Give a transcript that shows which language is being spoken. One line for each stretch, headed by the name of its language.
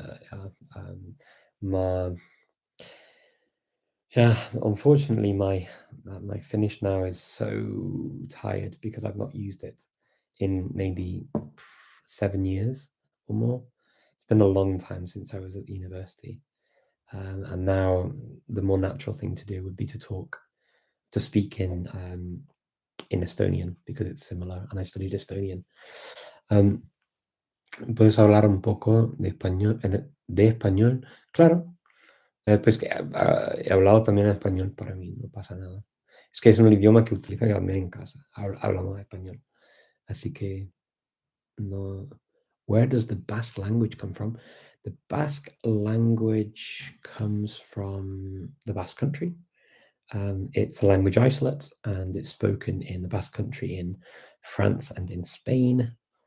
Finnish: Ja, mä
English: yeah, unfortunately, my Finnish now is so tired because I've not used it in maybe 7 years or more. It's been a long time since I was at the university, and now the more natural thing to do would be to speak in Estonian because it's similar, and I studied Estonian.
Spanish: ¿Puedes hablar un poco de español, de español? Claro. Pues que he hablado también español para mí, no pasa nada. Es que es un idioma que utilizo también en casa, hablamos español. Así que no.
English: Where does the Basque language come from? The Basque language comes from the Basque Country. It's a language isolate, and it's spoken in the Basque Country in France and in Spain.